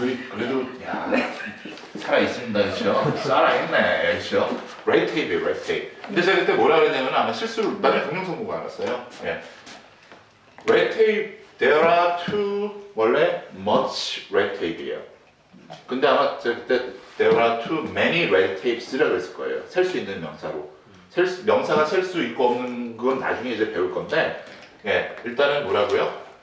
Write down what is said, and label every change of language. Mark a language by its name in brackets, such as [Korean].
[Korean] 그래도 살아 있습니다, 그렇죠? 살아있네, 그렇죠? 레드 테이프. 근데 제가 그때 뭐라 그랬냐면 아마 실수로 나중에 동영상 보고 알았어요. 예. 레드 테이프. [English] There are [Korean] 원래 [English] much red tape이에요. [Korean] 근데 아마 제가 그때 [English] there are too many red tapes [Korean] 라고 했을 거예요. 셀 수 있는 명사로. 명사가 셀 수 있고 없는 건 나중에 이제 배울 건데, 예, 일단은 뭐라고요?